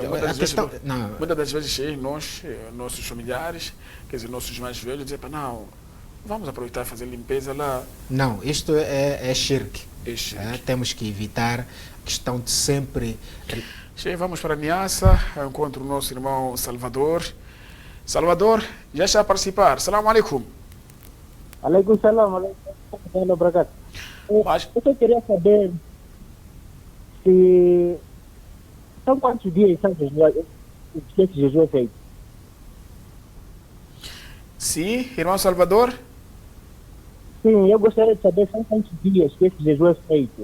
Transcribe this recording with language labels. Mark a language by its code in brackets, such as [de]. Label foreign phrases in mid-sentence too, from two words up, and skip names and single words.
[pt] Muitas das vezes nós, nossos familiares, quer dizer, nossos mais velhos, dizem, não, vamos aproveitar e fazer limpeza lá. Não, isto é shirk. Temos que evitar a questão de sempre... Vamos para a Niassa, encontro o nosso irmão Salvador. Salvador, já está a participar. [ar] السلام عليكم. عليكم السلام, [pt] eu só queria saber se... São quantos dias esse jejum é feito? Sim, irmão Salvador? Sim, eu gostaria de saber são quantos dias que esse jejum é feito.